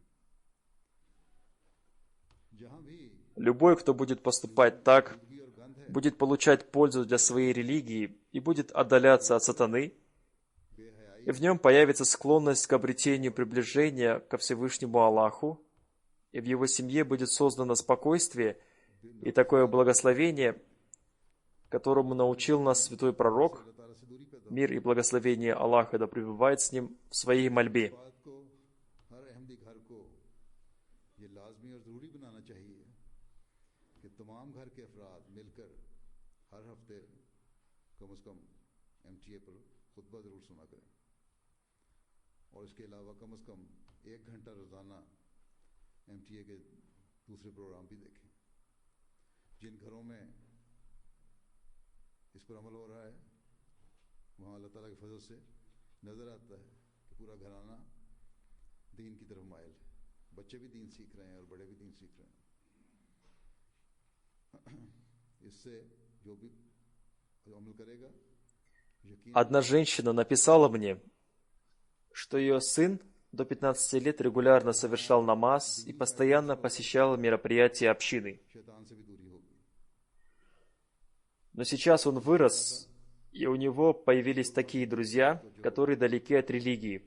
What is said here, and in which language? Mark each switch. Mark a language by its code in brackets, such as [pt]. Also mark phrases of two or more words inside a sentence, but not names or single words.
[ru] Любой, кто будет поступать так, будет получать пользу для своей религии и будет отдаляться от сатаны, и в нем появится склонность к обретению приближения ко Всевышнему Аллаху, и в его семье будет создано спокойствие и такое благословение, которому научил нас святой пророк, мир и благословение Аллаха да пребывает с ним, в своей мольбе. [hi] और इसके अलावा कम से कम 1 घंटा रोजाना MTA के दूसरे प्रोग्राम भी देखें। जिन घरों में इस पर अमल हो रहा है वहाँ अल्लाह ताला के फजल से नजर आता है कि पूरा घराना दीन की तरफ माइल है। बच्चे भी दीन सीख रहे हैं और बड़े भी दीन सीख रहे हैं। इससे जो भी अमल करेगा। [ru] Одна женщина написала мне, что ее сын до 15 лет регулярно совершал намаз и постоянно посещал мероприятия общины. Но сейчас он вырос, и у него появились такие друзья, которые далеки от религии.